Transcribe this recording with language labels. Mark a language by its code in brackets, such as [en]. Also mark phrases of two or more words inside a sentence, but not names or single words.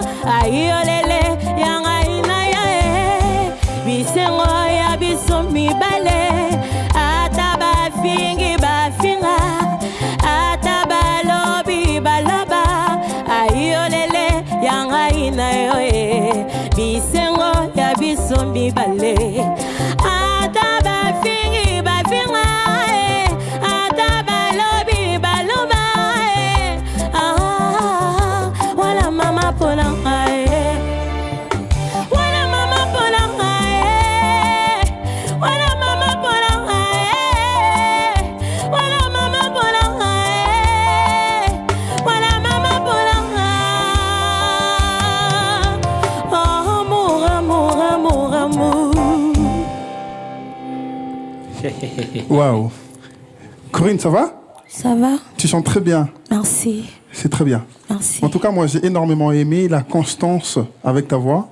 [ln] Aïe olele, yanga ina ya bisengo ya biso mi bale, ataba fingi ba finga, ataba lobi baloba. Aïe olele, yanga ina yo bisengo ya biso mi bale, ataba fingi ba finga, ataba lobi baloba. Ah, wala mama polanga, wala mama polanga, wala mama polanga, wala mama polanga, wala mama polanga. [fr] Oh, amour, amour, amour, amour. Waouh. Corinne, ça va? Ça va? Tu chantes très bien. Merci. C'est très bien. Merci. En tout cas, moi, j'ai énormément aimé la constance avec ta voix.